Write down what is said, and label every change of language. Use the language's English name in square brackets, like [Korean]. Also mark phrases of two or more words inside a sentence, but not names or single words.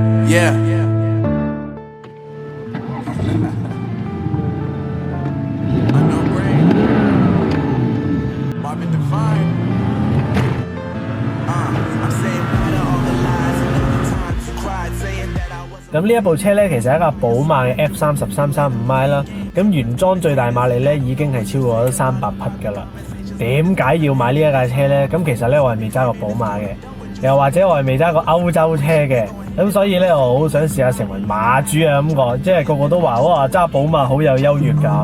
[English] Yeah. Unknown brain. Marvin Devine. I'm saying bye to all the lies and all the times you cried saying that I wasn't. [Cantonese] 咁呢一部車咧，其實係一架寶馬嘅 F30 335i 啦。咁原裝最大馬力咧已經係超過咗300匹㗎啦。點解要買呢一架車咧？咁其實咧我係未揸過寶馬嘅，又或者我係未揸過歐洲車嘅。咁所以咧我好想試下成為馬主啊咁講，即係個個都話哇揸寶馬好有優越感。